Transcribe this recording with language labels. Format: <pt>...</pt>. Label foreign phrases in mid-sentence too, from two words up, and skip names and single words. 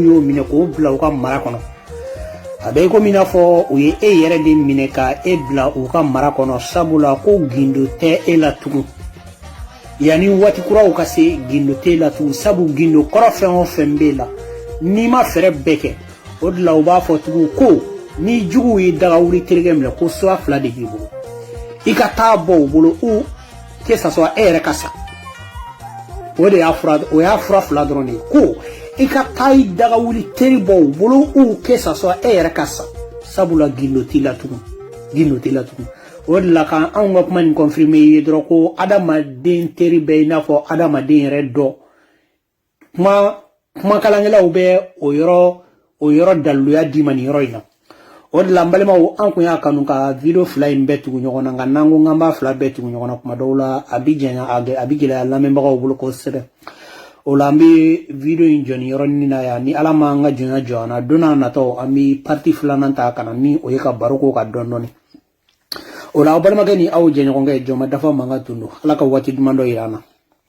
<bm>y'o minɛ k'o bila u ka mara kɔnɔ a bɛ komi i n'a fɔ u ye e yɛrɛ de minɛ ka e bila u ka mara kɔnɔ sabula ko gindo tɛ e la tugun yanni waati kuraw ka se gindo tɛ la tugun sabu gindo kɔrɔ fɛn o fɛn b'e la n'i ma fɛɛrɛ bɛɛ kɛ o de la u b'a fɔ tugun ko ni juguw ye dagawuli terikɛ minɛ ko sira fila de b'i bolo i ka taa bɔ u bolo</bm> <fr>ou que ça soit</fr> <bm>e yɛrɛ ka sa o de y'a fura fila dɔrɔn de ye ko i ka taa i dagawuli teri bɔ u bolo</bm> <fr>ou que ça soit</fr> <bm>e yɛrɛ ka sa sabula gindo t'i la tugun o de la kan anw ka kuma nin confirmer i ye dɔrɔn ko adamaden teri bɛ i n'a fɔ adamaden yɛrɛ dɔ kumakalankɛlaw bɛ o yɔrɔ daluya d'i ma nin yɔrɔ in na o de la n balimaw an kun y'a kanu ka video fila in bɛɛ tugu ɲɔgɔn na nka n'an ko k'an b'a fila bɛɛ tugu ɲɔgɔn na kuma dɔw la a bi gɛlɛya lamɛnbagaw bolo kosɛbɛ o la an bɛ video in jɔ nin yɔrɔnin na yan ni ala ma an ka jɔnya jɔ an na don n'a nataw an bɛ partie filanan ta ka na ni o ye ka baro k'o kan dɔɔni o la aw balimakɛ ni aw jɛɲɔgɔnkɛ jɔn ma dafa mankan tun don ala ka waati duman dɔ yira an na</bm>